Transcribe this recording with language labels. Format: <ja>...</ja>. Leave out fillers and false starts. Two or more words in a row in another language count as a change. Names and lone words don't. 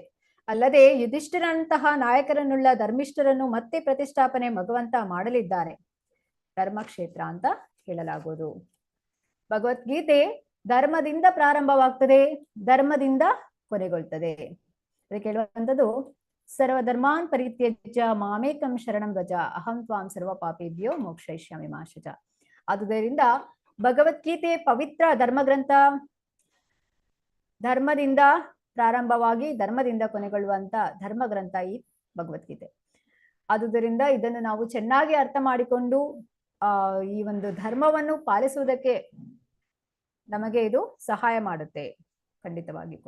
<kn>ಅಲ್ಲದೆ ಯುಧಿಷ್ಠಿರನಂತಹ ನಾಯಕರನ್ನುಳ್ಳ ಧರ್ಮಿಷ್ಠರನ್ನು ಮತ್ತೆ ಪ್ರತಿಷ್ಠಾಪನೆ ಭಗವಂತ ಮಾಡಲಿದ್ದಾನೆ. ಧರ್ಮಕ್ಷೇತ್ರ ಅಂತ ಹೇಳಲಾಗುವುದು. ಭಗವದ್ಗೀತೆ ಧರ್ಮದಿಂದ ಪ್ರಾರಂಭವಾಗ್ತದೆ, ಧರ್ಮದಿಂದ ಕೊನೆಗೊಳ್ತದೆ. ಅದಕ್ಕೆ ಹೇಳುವಂಥದ್ದು</kn> <sa>ಸರ್ವಧರ್ಮಾನ್ ಪರಿತ್ಯಜ್ಯ ಮಾಮೇಕಂ ಶರಣಂ ವ್ರಜ ಅಹಂ ತ್ವಾಂ ಸರ್ವ ಪಾಪೇಭ್ಯೋ ಮೋಕ್ಷಯಿಷ್ಯಾಮಿ ಮಾ ಶುಚ.</sa> <kn>ಆದುದರಿಂದ ಭಗವದ್ಗೀತೆ ಪವಿತ್ರ ಧರ್ಮಗ್ರಂಥ, ಧರ್ಮದಿಂದ ಪ್ರಾರಂಭವಾಗಿ ಧರ್ಮದಿಂದ ಕೊನೆಗೊಳ್ಳುವಂತ ಧರ್ಮಗ್ರಂಥ ಈ ಭಗವದ್ಗೀತೆ. ಆದುದರಿಂದ ಇದನ್ನು ನಾವು ಚೆನ್ನಾಗಿ ಅರ್ಥ ಮಾಡಿಕೊಂಡು ಈ ಒಂದು ಧರ್ಮವನ್ನು ಪಾಲಿಸುವುದಕ್ಕೆ ನಮಗೆ ಇದು ಸಹಾಯ ಮಾಡುತ್ತೆ ಖಂಡಿತವಾಗಿ ಕೂಡ.</kn>